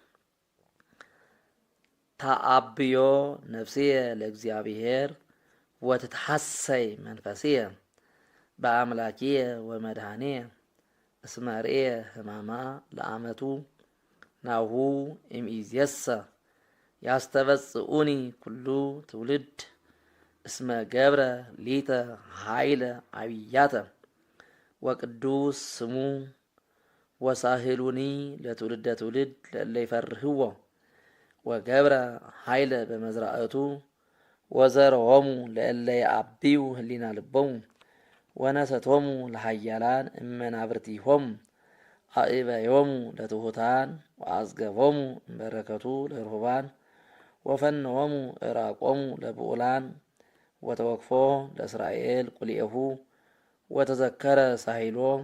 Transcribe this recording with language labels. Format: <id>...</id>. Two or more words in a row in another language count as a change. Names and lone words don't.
<gez>ተአብዮ ነፍስየ ለእግዚአብሔር ወትትሐሰይ መንፈስየ በአምላክየ ወመድኃኒየ እስመ ርእየ ሕማማ ለአመቱ ናሁ እምይእዜሰ ያስተበጽኡኒ ኩሉ ትውልድ እስመ ገብረ ሊተ ኃይለ አብያተ ወቅዱስ ስሙ ወሳህሉኒ ለትውልደ ትውልድ ለእለ ይፈርህዎ ወገብረ ኃይለ በመዝራእቱ ወዘረዎሙ ለእለ ይዐብዩ ህሊና ልቦሙ ወነሰቶሙ ለኃያላን እመናብርቲሆሙ አእበዮሙ ለትሑታን ወአዝገቦሙ እምበረከቱ ለርሁባን ወፈነዎሙ ዕራቆሙ ለብዑላን ወተወክፎ ለእስራኤል ቁልኤሁ ወተዘከረ ሳሂሎ</gez>